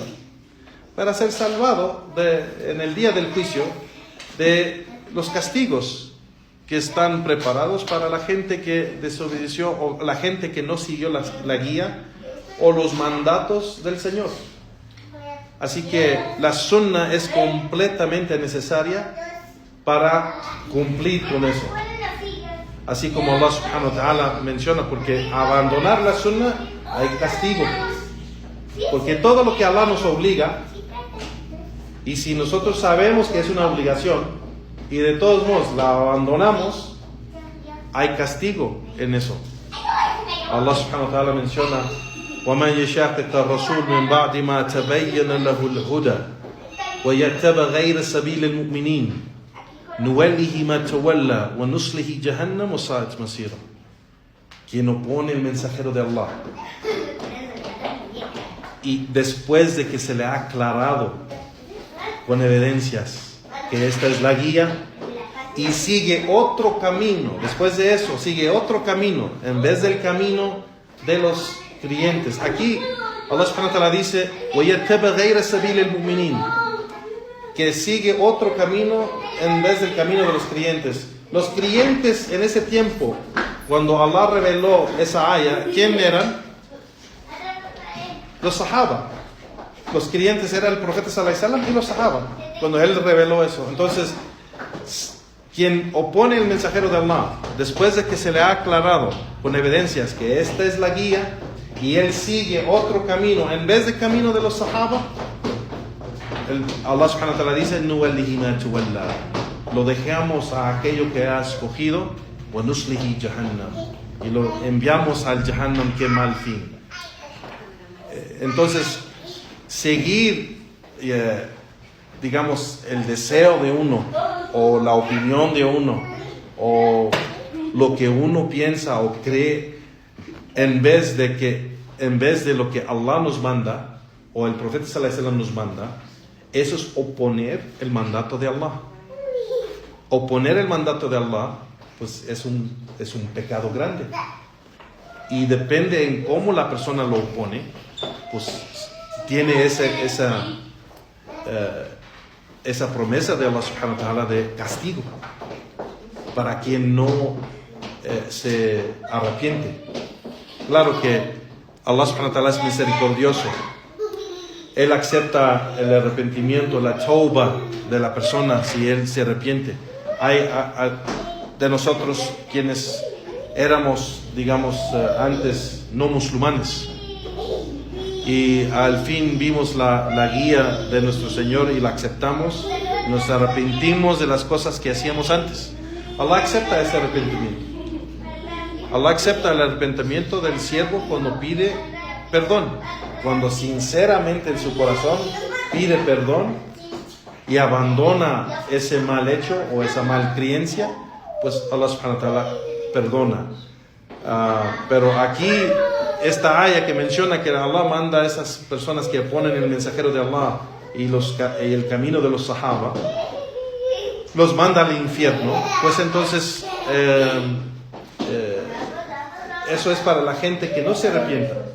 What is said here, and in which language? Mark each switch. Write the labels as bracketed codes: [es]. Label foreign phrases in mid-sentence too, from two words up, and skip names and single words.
[es] Para ser salvado en el día del juicio de los castigos que están preparados para la gente que desobedeció, o la gente que no siguió la guía o los mandatos del Señor. Así que la sunnah es completamente necesaria para cumplir con eso. Así como Allah [ar] سبحانه وتعالى [es] menciona, porque abandonar la sunnah hay castigo. Porque todo lo que Allah nos obliga, y si nosotros sabemos que es una obligación y de todos modos la abandonamos, hay castigo en eso. [ar] الله سبحانه وتعالى menciona: وَمَنْ يَشَاقِقَ الرَّسُولَ مِنْ بَعْدِ مَا تَبَيَّنَ لَهُ الْهُدَى وَيَتَّبَعْ غَيْرَ سَبِيلِ الْمُؤْمِنِينَ نُوَلِّهِ مَا تَوَلَّى وَنُصْلِهِ جَهَنَّمَ وَسَاءَتْ مَصِيرًا. [es] Quien opone el mensajero de Allah y después de que se le ha aclarado con evidencias que esta es la guía, y sigue otro camino, después de eso sigue otro camino, en vez del camino de los creyentes. [ar] Aquí الله سبحانه وتعالى dice وَيَتَّبَ غَيْرَ سَبِيلِ الْمُؤْمِنِينَ, [es] que sigue otro camino en vez del camino de los creyentes. Los creyentes en ese tiempo, cuando Allah reveló esa aya, ¿quién eran? Los sahaba. Los creyentes eran el profeta [ar] صلى الله عليه وسلم [es] y los sahaba, cuando él reveló eso. Entonces, quien opone el mensajero de Allah, después de que se le ha aclarado con evidencias que esta es la guía, y él sigue otro camino en vez del camino de los sahaba, Allah [ar] سبحانه وتعالى [es] dice [ar] "نوله ما تولى", [es] lo dejamos a aquello que ha escogido, [ar] ونصله جهنم, [es] y lo enviamos al jahannam, que mal fin. Entonces, seguir digamos el deseo de uno, o la opinión de uno, o lo que uno piensa o cree, en vez de lo que Allah nos manda o el profeta [ar] صلى الله عليه وسلم [es] nos manda, eso es oponer el mandato de Allah. Oponer el mandato de Allah, pues es un pecado grande, y depende en cómo la persona lo opone, pues tiene esa promesa de Allah [ar] سبحانه وتعالى [es] de castigo para quien no se arrepiente. Claro que Allah [ar] سبحانه وتعالى [es] es misericordioso. Él acepta el arrepentimiento, la tauba de la persona si él se arrepiente. Hay de nosotros quienes éramos, digamos, antes no musulmanes, y al fin vimos la guía de nuestro Señor y la aceptamos, nos arrepentimos de las cosas que hacíamos antes. Allah acepta ese arrepentimiento. Allah acepta el arrepentimiento del siervo cuando pide perdón, cuando sinceramente en su corazón pide perdón y abandona ese mal hecho o esa mal creencia, pues Allah [ar] سبحانه وتعالى [es] perdona. Pero aquí esta aya que menciona que Allah manda a esas personas que oponen el mensajero de Allah y el camino de los sahaba, los manda al infierno, pues entonces eso es para la gente que no se arrepienta.